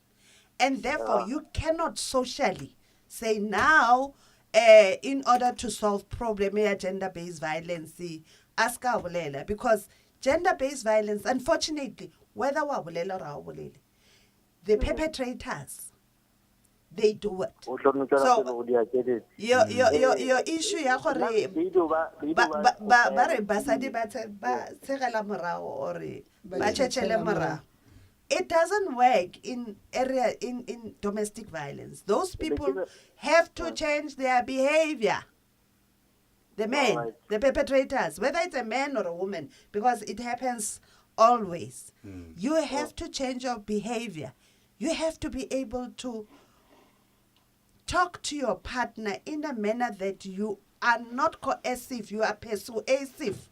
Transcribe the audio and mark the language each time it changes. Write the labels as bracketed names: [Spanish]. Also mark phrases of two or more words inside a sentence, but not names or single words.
[English] And therefore, you cannot socially say now, in order to solve problem of gender-based violence, ask our because gender-based violence, unfortunately, whether or the perpetrators, they do it. So your issue [Tswana] ya gore ba re basadi ba tshegela morao or ba tshetsele morao. [English] It doesn't work in domestic violence. Those people have to change their behavior. The men, the perpetrators, whether it's a man or a woman, because it happens always. You have to change your behavior. You have to be able to talk to your partner in a manner that you are not coercive, you are persuasive.